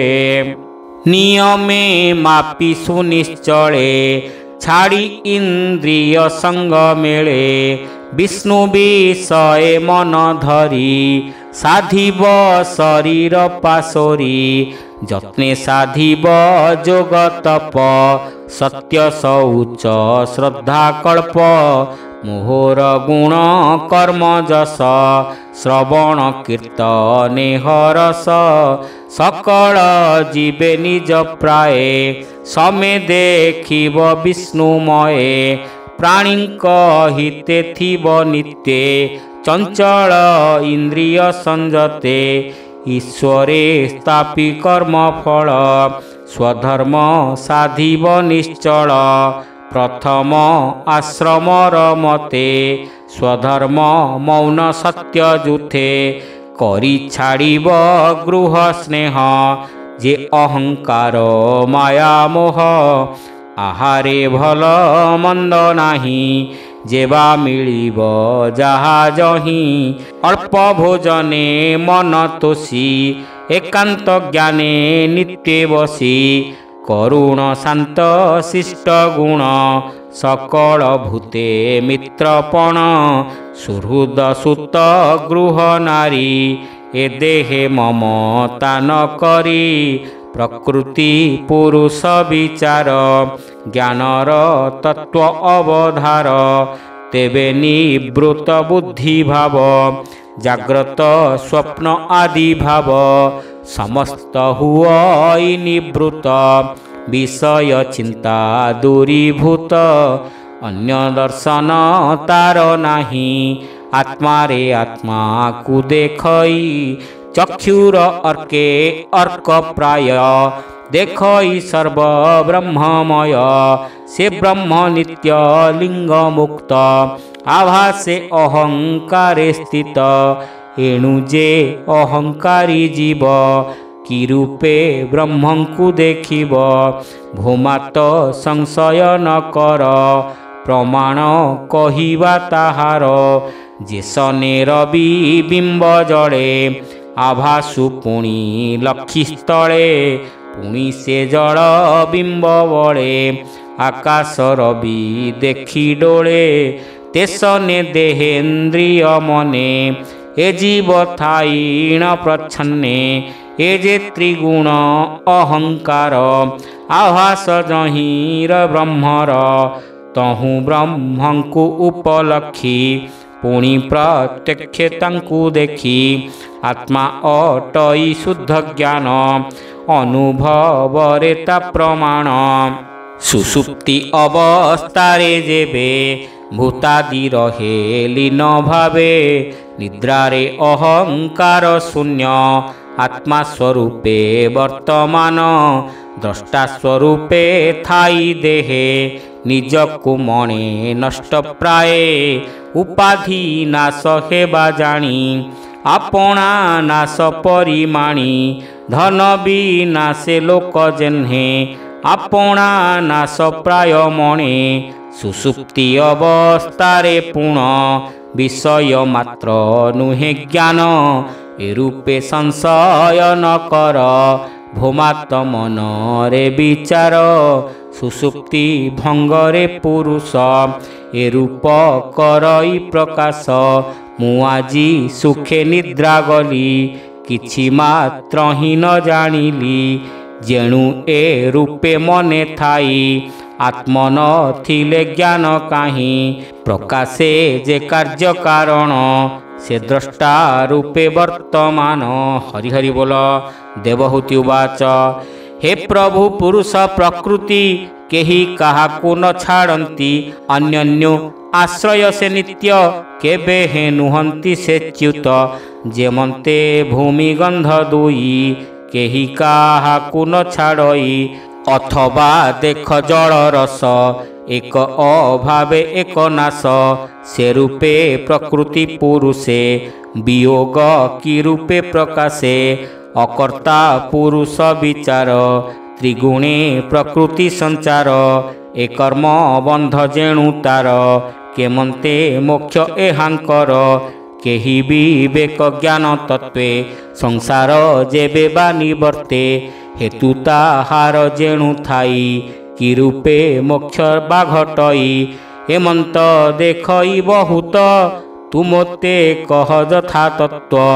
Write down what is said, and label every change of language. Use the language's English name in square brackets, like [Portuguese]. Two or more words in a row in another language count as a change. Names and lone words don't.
[Odia] ନିୟମେ ମାପି ସୁନିଶ୍ଚଳେ ଛାଡ଼ି ଇନ୍ଦ୍ରିୟ ସଙ୍ଗ ମେଳେ ବିଷ୍ଣୁ ବିଷୟ ମନ ଧରି ସାଧିବ ଶରୀର ପାଶୋରି ଯତ୍ନେ ସାଧିବ ଯୋଗ ତପ ସତ୍ୟ ଶୌଚ ଶ୍ରଦ୍ଧା କଳ୍ପ ମୋହର ଗୁଣ କର୍ମ ଯଶ ଶ୍ରବଣ କୀର୍ତ୍ତନେ ହରଷ ସକଳ ଜୀବେ ନିଜ ପ୍ରାୟ ସମେ ଦେଖିବ ବିଷ୍ଣୁମୟେ ପ୍ରାଣୀ ହିତେ ଥିବ ନିତ୍ୟେ ଚଞ୍ଚଳ ଇନ୍ଦ୍ରିୟ ସଂଯତେ ଈଶ୍ୱରେ ସ୍ଥାପି କର୍ମ ଫଳ ସ୍ୱଧର୍ମ ସାଧିବ ନିଶ୍ଚଳ ପ୍ରଥମ ଆଶ୍ରମର ମତେ ସ୍ୱଧର୍ମ ମୌନ ସତ୍ୟ ଯୁଥେ କରି ଛାଡ଼ିବ ଗୃହ ସ୍ନେହ ଯେ ଅହଙ୍କାର ମାୟା ମୋହ ଆହାରେ ଭଲ ମନ୍ଦ ନାହିଁ ଯେବା ମିଳିବ ଯାହା ଯହିଁ ଅଳ୍ପ ଭୋଜନେ ମନ ତୋଷି ଏକାନ୍ତ ଜ୍ଞାନେ ନିତ୍ୟ ବସି କରୁଣ ଶାନ୍ତ ଶିଷ୍ଟ ଗୁଣ ସକଳ ଭୂତେ ମିତ୍ରପଣ ସୁହୃଦ ସୁତ ଗୃହ ନାରୀ ଏ ଦେହେ ମମତା ନ କରି ପ୍ରକୃତି ପୁରୁଷ ବିଚାର ଜ୍ଞାନର ତତ୍ତ୍ୱ ଅବଧାର ତେବେ ନିବୃତ୍ତ ବୁଦ୍ଧି ଭାବ ଜାଗ୍ରତ ସ୍ୱପ୍ନ ଆଦି ଭାବ ସମସ୍ତ ହୁଇ ନିବୃତ୍ତ ବିଷୟ ଚିନ୍ତା ଦୂରୀଭୂତ ଅନ୍ୟ ଦର୍ଶନ ତାର ନାହିଁ ଆତ୍ମା ରେ ଆତ୍ମା କୁ ଦେଖଇ ଚକ୍ଷୁର ଅର୍କେ ଅର୍କ ପ୍ରାୟ ଦେଖଇ ସର୍ବ ବ୍ରହ୍ମମୟ ସେ ବ୍ରହ୍ମ ନିତ୍ୟ ଲିଙ୍ଗ ମୁକ୍ତ ଆଭାସେ ଅହଙ୍କାରେ ସ୍ଥିତ ଏଣୁ ଯେ ଅହଙ୍କାରୀ ଜୀବ କି ରୂପେ ବ୍ରହ୍ମଙ୍କୁ ଦେଖିବ ଭୂମାତ ସଂଶୟ ନ କର ପ୍ରମାଣ କହିବା ତାହାର ଯେସନେ ରବି ବିମ୍ବ ଜଡ଼େ ଆଭାସୁ ପୁଣି ଲକ୍ଷି ସ୍ଥଳେ ପୁଣି ସେ ଜଡ଼ ବିମ୍ବ ବଡ଼େ ଆକାଶ ରବି ଦେଖି ଡୋଳେ ତେସନେ ଦେହେନ୍ଦ୍ରିୟ ମନେ ଏ ଜୀବ ଥାଇଣ ପ୍ରଚ୍ଛନ୍ନେ ଏ ଯେ ତ୍ରିଗୁଣ ଅହଙ୍କାର ଆଭାସ ଯହିଁର ବ୍ରହ୍ମର ତହୁଁ ବ୍ରହ୍ମଙ୍କୁ ଉପଲକ୍ଷି ପୁଣି ପ୍ରତ୍ୟକ୍ଷ ତାଙ୍କୁ ଦେଖି ଆତ୍ମା ଅଟଇ ଶୁଦ୍ଧ ଜ୍ଞାନ ଅନୁଭବରେ ତା ପ୍ରମାଣ ସୁସୁପ୍ତି ଅବସ୍ଥାରେ ଯେବେ ଭୂତାଦି ରହେ ଲୀନ ଭାବେ ନିଦ୍ରାରେ ଅହଙ୍କାର ଶୂନ୍ୟ ଆତ୍ମା ସ୍ୱରୂପେ ବର୍ତ୍ତମାନ ଦ୍ରଷ୍ଟା ସ୍ୱରୂପେ ଥାଇ ଦେହେ ନିଜକୁ ମଣେ ନଷ୍ଟ ପ୍ରାୟ ଉପାଧି ନାଶ ହେବା ଜାଣି ଆପଣା ନାଶ ପରିମାଣି ଧନ ବିନାଶେ ଲୋକ ଯେହ୍ନେ ଆପଣା ନାଶ ପ୍ରାୟ ମଣେ ସୁସୁପ୍ତି ଅବସ୍ଥାରେ ପୁଣ ବିଷୟ ମାତ୍ର ନୁହେ ଜ୍ଞାନ ଏ ରୂପେ ସଂଶୟ ନ କର ଭୂମାତ ମନରେ ବିଚାର ସୁସୁପ୍ତି ଭଙ୍ଗରେ ପୁରୁଷ ଏ ରୂପ କରଇ ପ୍ରକାଶ ମୁଁ ଆଜି ସୁଖେ ନିଦ୍ରା ଗଲି କିଛି ମାତ୍ର ହି ନ ଜାଣିଲି ଯେଣୁ ଏ ରୂପେ ମନେ ଥାଇ ଆତ୍ମ ନ ଥିଲେ ଜ୍ଞାନ କାହିଁ ପ୍ରକାଶେ ଯେ କାର୍ଯ୍ୟ କାରଣ ସେ ଦ୍ରଷ୍ଟା ରୂପେ ବର୍ତ୍ତମାନ ହରି ହରି ବୋଲ। ଦେବହୂତି ଉବାଚ ହେ ପ୍ରଭୁ ପୁରୁଷ ପ୍ରକୃତି କେହି କାହାକୁ ନ ଛାଡ଼ତି ଅନ୍ୟୋନ୍ୟୋ ଆଶ୍ରୟ ସେ ନିତ୍ୟ କେବେ ହେ ନୁହନ୍ତି ସେ ଚ୍ୟୁତ ଯେମନ୍ତେ ଭୂମି ଗନ୍ଧ ଦୁଇ କେହି କାହାକୁ ନ ଛାଡ଼ଇ ଅଥବା ଦେଖ ଜଳ ରସ ଏକ ଅଭାବେ ଏକ ନାଶ ସେ ରୂପେ ପ୍ରକୃତି ପୁରୁଷେ ବିୟୋଗ କି ରୂପେ ପ୍ରକାଶେ ଅକର୍ତ୍ତା ପୁରୁଷ ବିଚାର ତ୍ରିଗୁଣେ ପ୍ରକୃତି ସଞ୍ଚାର ଏ କର୍ମ ବନ୍ଧ ଯେଣୁ ତାର କେମନ୍ତେ ମୋକ୍ଷ ଏହାଙ୍କର କେହି ବିବେକ ଜ୍ଞାନ ତତ୍ତ୍ୱେ ସଂସାର ଯେବେ ବା ନିବର୍ତ୍ତେ ହେତୁ ତାହାର ଯେଣୁ ଥାଇ କି ରୂପେ ମୋକ୍ଷ ବାଘଟଇ ହେମନ୍ତ ଦେଖଇ ବହୁତ ତୁମତେ କହ ଯଥା ତତ୍ତ୍ୱ।